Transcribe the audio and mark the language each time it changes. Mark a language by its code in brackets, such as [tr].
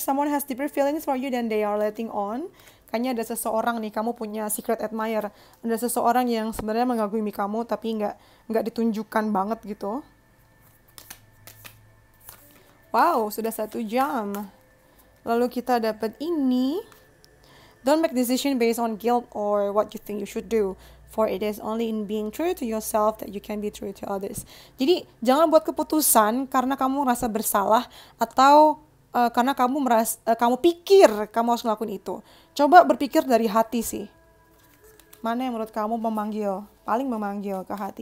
[en] Someone has deeper feelings for you than they are letting on. [id] Kayaknya ada seseorang nih, kamu punya secret admirer. Ada seseorang yang sebenarnya mengagumi kamu, tapi nggak ditunjukkan banget gitu. Wow, sudah 1 jam. Lalu kita dapat ini. [en] Don't make decision based on guilt or what you think you should do. For it is only in being true to yourself that you can be true to others. [id] Jadi, jangan buat keputusan karena kamu merasa bersalah atau karena kamu pikir kamu harus ngelakuin itu. Coba berpikir dari hati sih. Mana yang menurut kamu paling memanggil ke hati.